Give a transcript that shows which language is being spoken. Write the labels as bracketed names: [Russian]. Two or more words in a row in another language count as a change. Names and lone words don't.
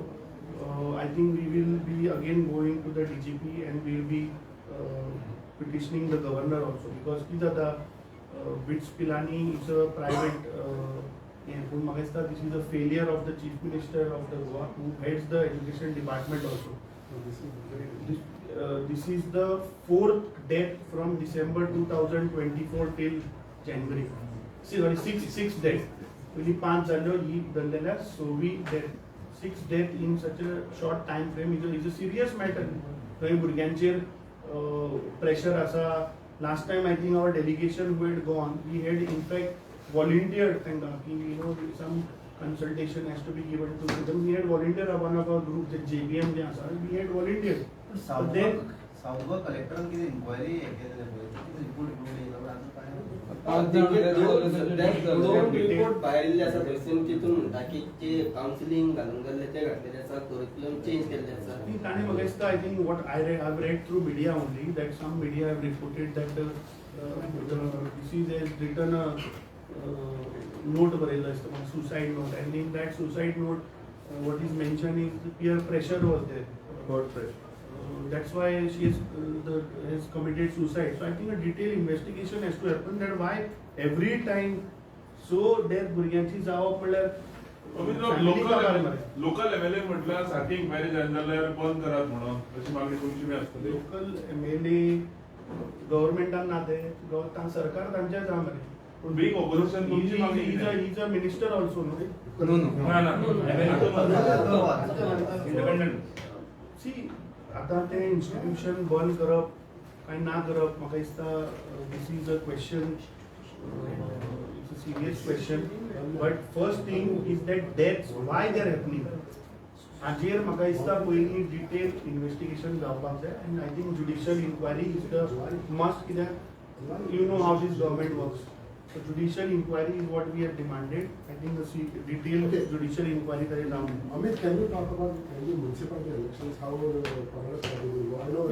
[English] I think we will be again going to the DGP and we will be petitioning the governor also because these are the BITS Pilani is a private this is a failure of the chief minister of the Goa who heads the education department also. This is the 4th death from December 2024 till January. Sorry, 6th death. Only 5 [Konkani] झालो ही दल्लेला 6वी [English] death. 6th death in such a short time frame is a serious matter. [Konkani] काही भुरग्यांचेर pressure असा. [English] Last time I think our delegation who had gone, we had in fact volunteered some consultation has to be given to them. We had volunteered one of our group, the JBM, we had volunteered. But then South Collector किती inquiry report [Konkani] दोन रिपोर्ट बाहेर आसा थंयसून तितून म्हणटा की जे कावन्सिलिंग घालून गेल्ले ते घातलेले आसा [English] curriculum change [Konkani] केल्ले आसा ताणे म्हाका दिसता [English] I think what I've read through media only that some media have reported that this is has written a note [Konkani] बरयल्लो आसता [English] suicide note and in that suicide note what is mentioned is the peer pressure was there. Peer pressure. That's why she has committed suicide. So I think a detailed investigation has to happen that why every time so death [Konkani] भुरग्यांची जावप म्हणल्यार [English] local MLA [Konkani] म्हटल्यार सारकी इन्क्वायरी जाय जाल्यार बंद करात म्हणून अशी मागणी तुमची बी आसतली. [English] local MLA [Konkani] गव्हर्नमेंटान ना ते सरकार तांचे जा मरे. पण [English] big opposition [Konkani] तुमची मागणी [English] he's a minister also no. इंडिपेंडंट See [Konkani] आता ते इन्स्टिट्यूशन बंद करप काय ना करप म्हाका दिसता [English] this is a question it's a serious question but first thing is that deaths why they are happening [Konkani] हाजेर म्हाका दिसता पयलीं [English] detail investigation [Konkani] जावपाक जाय [English] and I think judicial inquiry is the must कित्याक you know how this government works. So judicial inquiry is what we have demanded. I think the detailed judicial inquiry that is now. Amit, can you talk about the municipality elections? How Congress party will go? I know